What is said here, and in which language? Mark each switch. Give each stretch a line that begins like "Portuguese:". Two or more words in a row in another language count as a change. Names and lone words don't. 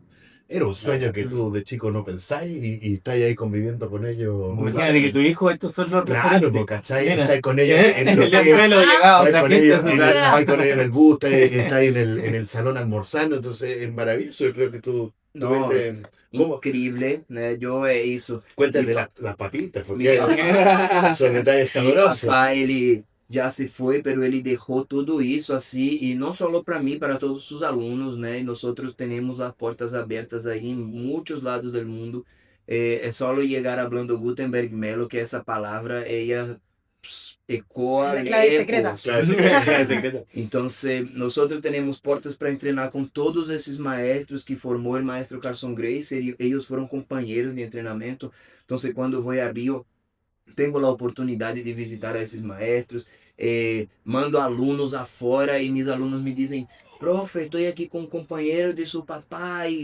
Spanish: Era un sueño que tú de chico no pensáis y estáis ahí conviviendo con ellos. imagínate que tu hijo, estos son los Claro, referentes. pues, ¿cachai? Mira. Estáis con ellos en El el hotel, abuelo llegaba estáis otra con gente a ellos su en casa. estáis con ellos en el bus, estáis en el salón almorzando, entonces es maravilloso. Yo creo que tú No, tuviste... ¿Cómo?
Portuguese: incrível, né? Eu isso.
Spanish: Cuéntate las papitas, Mi porque son detalles Mi sabrosos. papá,
Portuguese: ele já se foi, pero ele deixou tudo isso assim, e não só para mim, para todos os alunos, né? E nós outros temos as portas abertas aí em muitos lados do mundo. É só chegar falando Gutenberg Melo, que essa palavra, ela ecoa
Spanish: La clave secreta. lejos. Claro, Secreto.
Portuguese: Então, nós temos portas para treinar com todos esses maestros que formou o maestro Carson Gracie, eles foram companheiros de treinamento. Então, quando vou a Rio, tenho a oportunidade de visitar esses maestros, mando alunos afora e meus alunos me dizem: profe, estou aqui com um companheiro de seu papai.